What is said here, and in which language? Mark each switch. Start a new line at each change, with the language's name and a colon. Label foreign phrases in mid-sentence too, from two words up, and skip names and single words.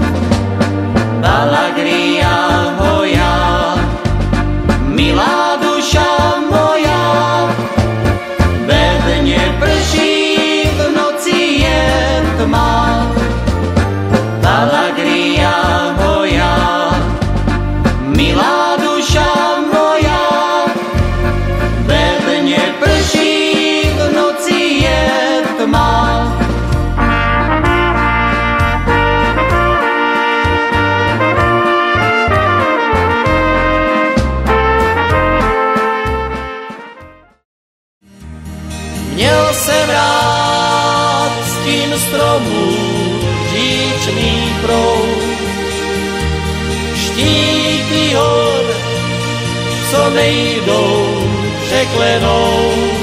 Slovak: Palagria moja, milá duša moja, vedne prší, v noci je tma. Palagria moja, milá duša moja, vedne prší, v noci je tma.
Czech: Měl jsem rád stín stromů, říčný proud, štíty hor, co nejdou překlenou.